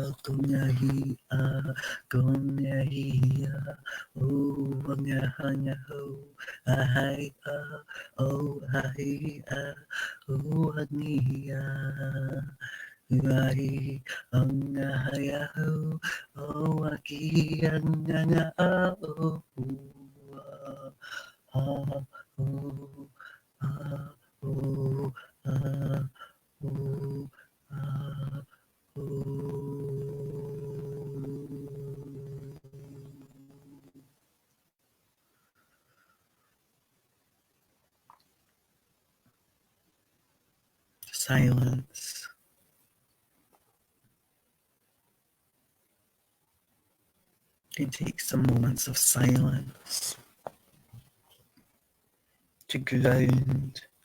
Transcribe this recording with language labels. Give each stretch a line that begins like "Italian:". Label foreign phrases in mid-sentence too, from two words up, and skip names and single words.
English: kunga hi o anga hanga ho ai o ai o ania Rai angayahu o aki anganga o a o a o a o a o. Silence. You take some moments of silence to ground